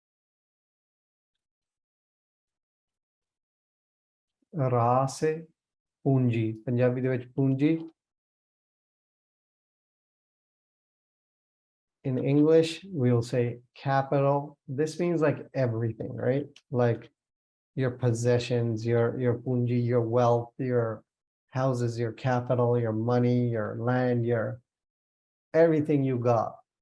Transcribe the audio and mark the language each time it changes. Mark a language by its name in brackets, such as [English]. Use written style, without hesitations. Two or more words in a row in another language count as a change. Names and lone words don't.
[Punjabi] राह से Punji. ਪੰਜਾਬੀ ਦੇ ਵਿੱਚ ਪੂੰਜੀ. [English] In English, we'll say capital. This means like everything, right? Like your possessions, your punji, your wealth, your houses, your capital, your money, your land, your everything you got.